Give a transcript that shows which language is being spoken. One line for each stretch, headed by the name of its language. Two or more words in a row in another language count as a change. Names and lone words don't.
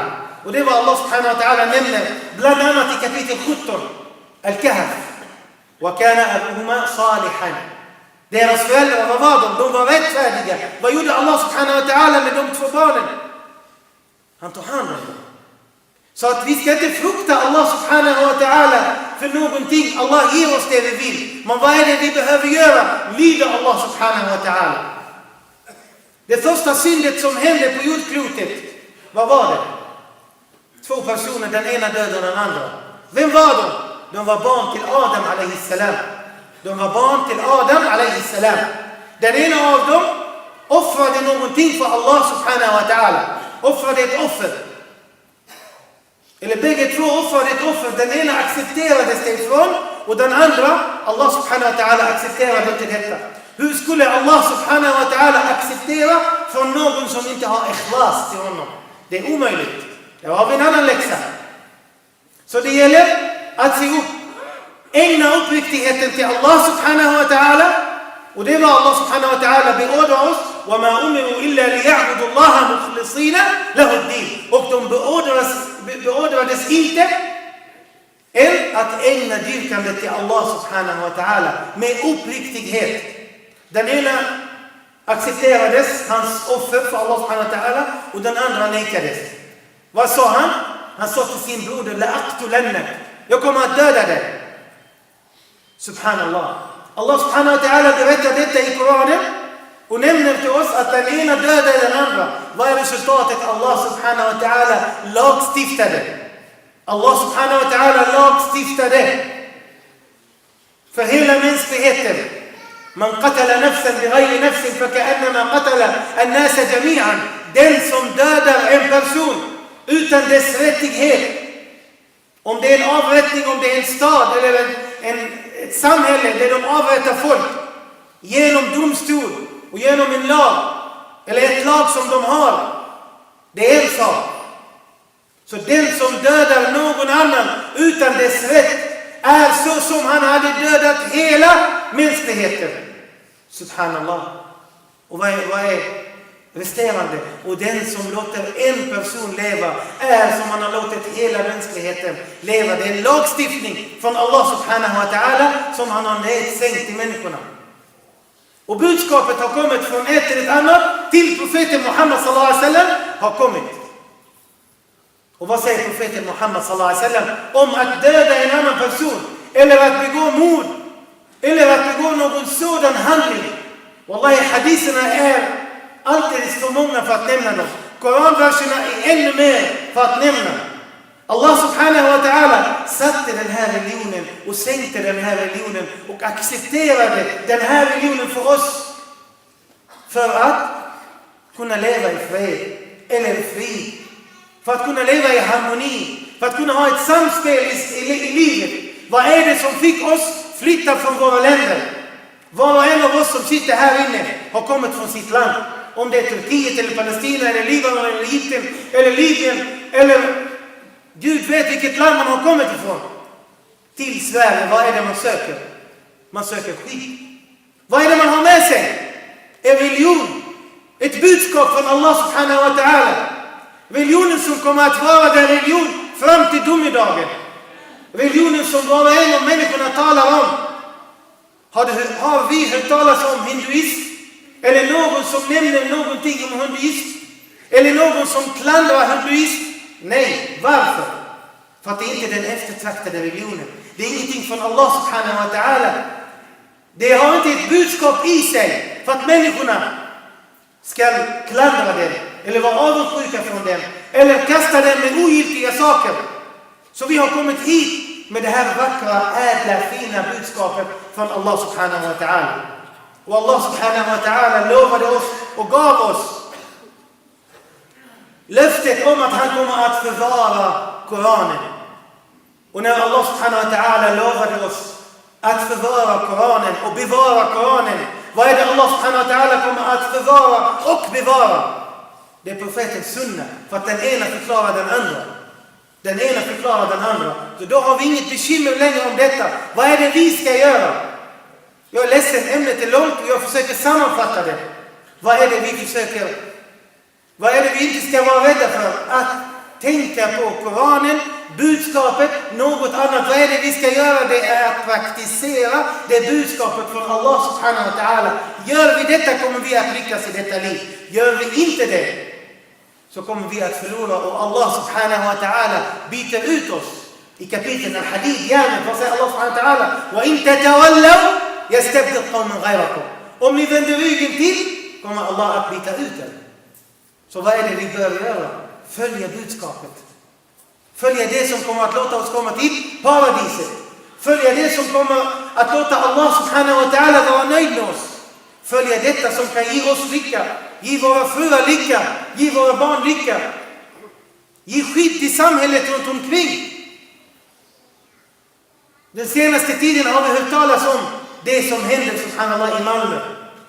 Swedish: Och det var
Arabic: الله سبحانه وتعالى
Swedish: nämner bland annat i kapitel 17 Al-Kahf.
Arabic: وَكَانَ أَبُهُمَا صَالِحًا.
Swedish: Deras föräldrar, vad var de? De var rättfärdiga. Vad gjorde
Arabic: الله سبحانه وتعالى
Swedish: med de två barnen? Han tog hand om dem. Så att vi ska inte frukta
Arabic: الله سبحانه وتعالى
Swedish: för någonting. Allah ger oss det vi vill. Men vad är det vi behöver göra? Lyda
Arabic: الله سبحانه وتعالى.
Swedish: Det första syndet som hände på jordklotet, vad var det? Två personer, den ena dödade den andra. Vem var de? De var barn till Adam
Arabic: عليه السلام.
Swedish: De var barn till Adam
Arabic: عليه السلام.
Swedish: Den ena av dem offrade någonting för
Arabic: الله سبحانه وتعالى.
Swedish: Offrade ett offer. Eller bägge två offrade ett offer. Den ena accepterades det ifrån och den andra,
Arabic: الله سبحانه وتعالى
Swedish: accepterade inte detta. Hur skulle
Arabic: الله سبحانه وتعالى
Swedish: acceptera från någon som inte har ikhlas till honom? Det är omöjligt. Det har vi en annan läxa. Så det gäller att se upp. Ägna uppriktigheten till
Arabic: الله سبحانه وتعالى.
Swedish: Och det var
Arabic: الله سبحانه وتعالى
Swedish: beordrar oss.
Arabic: وَمَا أُمِرُوا إِلَّا لِيَعْبُدُوا اللَّهَ مُخْلِصِينَ لَهُ الدِّينَ.
Swedish: Och de beordrades inte än att ägna dyrkandet till
Arabic: الله سبحانه وتعالى
Swedish: med uppriktighet. Den ena accepterades, hans offer för
Arabic: الله سبحانه وتعالى,
Swedish: och den andra nekades. Vad sa han? Han sa till sin broder: لَأَقْتُلَنَّكَ. Jag kommer att döda dig. Subhanallah.
Arabic: الله سبحانه وتعالى
Swedish: berättar detta i Koranen och nämner till oss att den ena dödade den andra. Vad är resultatet?
Arabic: الله سبحانه وتعالى
Swedish: lagstiftade.
Arabic: الله سبحانه وتعالى
Swedish: lagstiftade för hela mänskligheten.
Arabic: من قتل نفسا بغير نفس فكأنما قتل الناس جميعا.
Swedish: Den som dödar en person utan dess rättighet, om det är en avrättning, om det är en stad eller ett samhälle där de avrättar folk genom domstol och genom en lag eller ett lag som de har, det är en sak. Så den som dödar någon annan utan dess rätt är så som han hade dödat hela mänskligheten. Subhanallah. Och vad är resterande? Och den som låter en person leva är som han har låtit hela mänskligheten leva. Det är en lagstiftning från
Arabic: الله سبحانه وتعالى
Swedish: som han har nedsänkt till människorna. Och budskapet har kommit från ett till ett annat till profeten Muhammad
Arabic: صلى الله عليه وسلم
Swedish: har kommit. Och vad säger profeten Muhammad
Arabic: صلى الله عليه وسلم
Swedish: om att döda en annan person eller att begå mord eller att begå någon sådan handling? Wallahi, haditherna är alldeles för många för att nämna dem. Koranverserna är ännu mer för att nämna.
Arabic: الله سبحانه وتعالى
Swedish: satte den här religionen och sänkte den här religionen och accepterade den här religionen för oss för att kunna leva i fred eller i frid, för att kunna leva i harmoni, för att kunna ha ett samspel i livet. Vad är det som fick oss flytta från våra länder? Var och en av oss som sitter här inne har kommit från sitt land. Om det är Turkiet eller Palestina eller Libanon eller Egypten eller Libyen eller Gud vet vilket land man har kommit ifrån. Till Sverige, vad är det man söker? Man söker skit. Vad är det man har med sig? En religion. Ett budskap från
Arabic: الله سبحانه وتعالى.
Swedish: Religionen som kommer att vara den religion fram till domedagen. Religionen som var och en av människorna talar om. Har vi hört talas om hinduism? Eller någon som nämner någonting om hinduism? Eller någon som klandrar hinduism? Nej, varför? För att det inte är den eftertraktade religionen. Det är ingenting från
Arabic: الله سبحانه وتعالى.
Swedish: Det har inte ett budskap i sig för att människorna ska klandra den eller vara avundsjuka från den eller kasta den med ogiltiga saker. Så vi har kommit hit med det här vackra, ädla, fina budskapet från
Arabic: الله سبحانه وتعالى.
Swedish: Och
Arabic: الله سبحانه وتعالى
Swedish: lovade oss och gav oss löftet om att han kommer att förvara Koranen. Och när
Arabic: الله سبحانه وتعالى
Swedish: lovade oss att förvara Koranen och bevara Koranen, vad är det
Arabic: الله سبحانه وتعالى
Swedish: kommer att förvara och bevara? Det är profetens sunna, för att den ena förklarar den andra. Den ena förklarar den andra. Så då har vi inget bekymmer längre om detta. Vad är det vi ska göra? Jag är ledsen, ämnet är långt och jag försöker sammanfatta det. Vad är det vi försöker? Vad är det vi inte ska vara rädda för? Att tänka på Koranen, budskapet, något annat. Vad är det vi ska göra? Det är att praktisera det budskapet från
Arabic: الله سبحانه وتعالى.
Swedish: Gör vi detta kommer vi att lyckas i detta liv. Gör vi inte det så kommer vi att förlora. Och
Arabic: الله سبحانه وتعالى
Swedish: byter ut oss. I kapitlet Al-Hadid, vad säger
Arabic: الله سبحانه وتعالى? وَإِن تَتَوَلَّوْا يَسْتَبْدِلْ قَوْمًا غَيْرَكُمْ.
Swedish: Om ni vänder ryggen till kommer Allah att byta ut er. Så vad är det vi bör göra? Följa budskapet. Följa det som kommer att låta oss komma till paradiset. Följa det som kommer att låta
Arabic: الله سبحانه وتعالى
Swedish: vara nöjd med oss. Följa detta som kan ge oss lycka. Ge våra fruar lycka. Ge våra barn lycka. Ge skit i samhället runt omkring. Den senaste tiden har vi hört talas om det som hände subhanallah i Malmö.